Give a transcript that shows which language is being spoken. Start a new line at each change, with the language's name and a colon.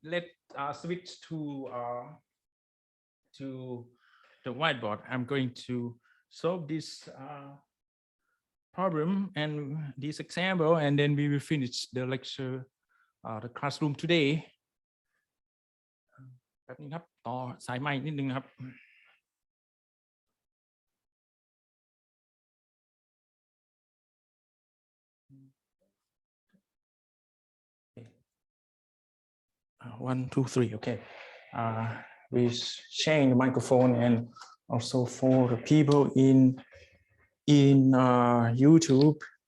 English: Let's switch to the whiteboard. I'm going to solve this problem and this example, and then we will finish the lecture, the classroom today.
Thai: แป๊บนึงครับต่อสายไมค์นิดนึงครับ 1, 2, 3.
English: Okay. We change the microphone, and also for the people in YouTube.